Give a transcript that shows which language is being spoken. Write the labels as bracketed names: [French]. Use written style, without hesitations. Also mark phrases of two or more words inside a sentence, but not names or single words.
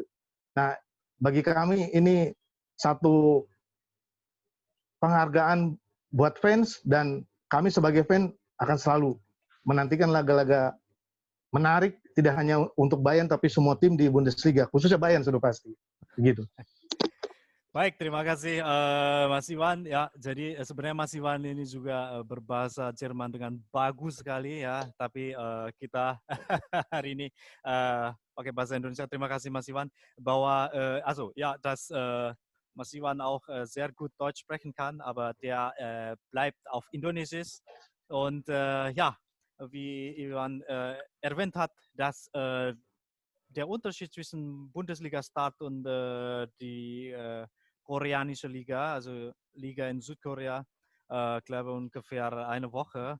[Indonesian] Nah, bagi kami ini satu penghargaan buat fans dan kami sebagai fan akan selalu menantikan laga-laga menarik tidak hanya untuk Bayern tapi semua tim di Bundesliga, khususnya Bayern sudah pasti. Begitu. Baik, terima kasih Mas Iwan. Ya, jadi sebenarnya Mas Iwan ini juga berbahasa Jerman dengan bagus sekali ya. Tapi kita hari ini pakai bahasa Indonesia. Terima kasih Mas Iwan bahwa [German] dass Mas Iwan auch sehr gut Deutsch sprechen kann, aber der bleibt auf Indonesisch. Und wie Iwan erwähnt hat, dass der Unterschied zwischen Bundesliga-Start und die koreanische Liga, also Liga in Südkorea, glaube ungefähr eine Woche.